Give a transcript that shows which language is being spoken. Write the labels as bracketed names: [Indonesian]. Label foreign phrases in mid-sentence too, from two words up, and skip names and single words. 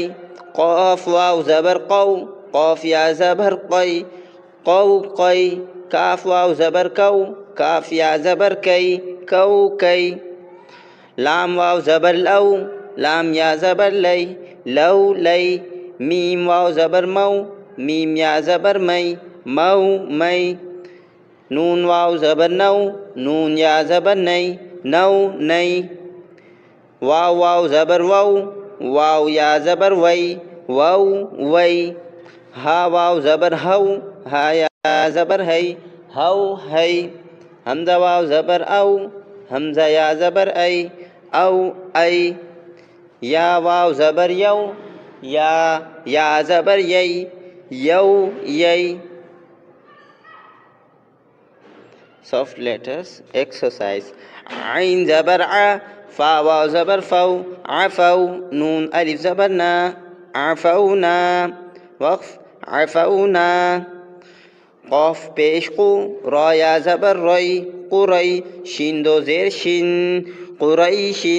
[Urdu] قاف واو زبر قو، قاف یا زبر قی، قو قی. کاف واو زبر کو، کاف یا زبر کی، کو کی. لام واو زبر لو، لام یا زبر لی، لو لی. میم واو زبر مو، میم یا زبر می، مو می. نون واو زبر نو، نون یا زبر نی، نو نی. واو واو زبر وو، واو یا زبر وی، وو وی. ہا واو زبر ہو، ہا یا زبر ہے، ہو ہے. حمزہ واو زبر او، حمزہ یا زبر ای، او ای. یا واو زبر یو، یا زبر یی، یو یی. [English] soft letters exercise. [Urdu] عین زبر ع، فا واو زبر فو، عفو. نون الف زبر نا، عفونا. وقف عفونا. قاف پیش قو، را یا زبر ری، قری. شین دو زیر شن، قریشن.